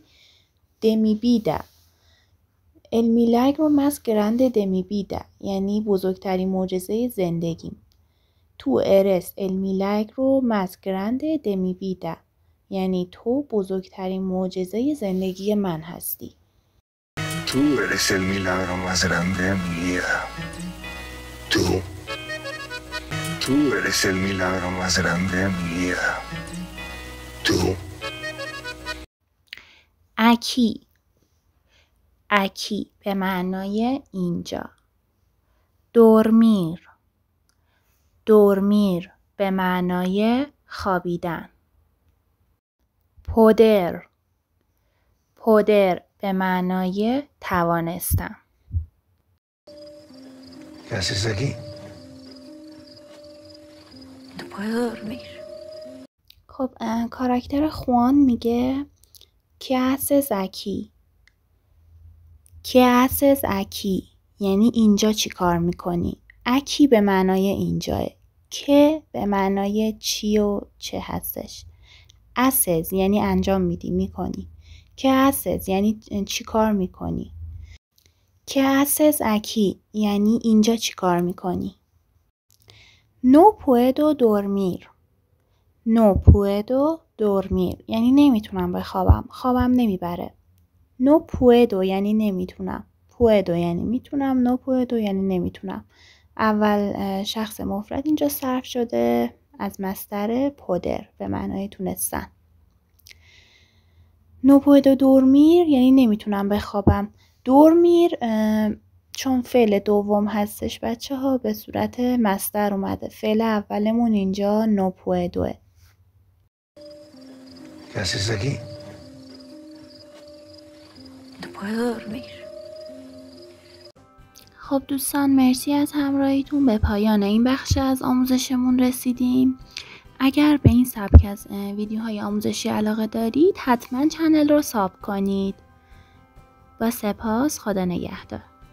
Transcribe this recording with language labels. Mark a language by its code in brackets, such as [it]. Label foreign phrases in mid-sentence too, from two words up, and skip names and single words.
[es] de mi vida el milagro más grande de mi vida [fa] یعنی بزرگترین معجزه زندگیم. [es] tú eres el milagro más grande de mi vida [fa] یعنی تو بزرگترین معجزه زندگی من هستی. [es] Tú eres el milagro más grande de mi vida. Tú eres el milagro más grande de mi vida. Tú. [fa] اکی به معنای اینجا. دورمیر به معنای خوابیدن. پودر به معنای توانستن. [es] ¿Qué haces aquí? No puedo dormir. [fa] خب کاراکتر خوان میگه که [es] haces aquí [fa] یعنی اینجا چی کار میکنی. اکی به معنای اینجاه. که به معنای چی و چه هستش. haces یعنی انجام میدی، میکنی. که haces یعنی چی کار میکنی. که [es] haces aquí [fa] یعنی اینجا چی کار میکنی. [es] No puedo dormir [fa] یعنی نمیتونم بخوابم، خوابم نمیبره. [es] No puedo [fa] یعنی نمیتونم. puedo یعنی میتونم. [es] No puedo [fa] یعنی نمیتونم. اول شخص مفرد اینجا صرف شده از مصدر poder به معنای تونستن. [es] No puedo dormir [fa] یعنی نمیتونم بخوابم. dormir چون فعل دوم هستش بچه ها به صورت مصدر اومده. فعل اولمون اینجا [es] no puedo [fa] ه. [es] ¿Qué haces aquí? No puedo dormir. [fa] خب دوستان مرسی از همراهیتون. به پایان این بخش از آموزشمون رسیدیم. اگر به این سبک از ویدیوهای آموزشی علاقه دارید حتما چنل رو ساب کنید. با سپاس، خدا نگهدار.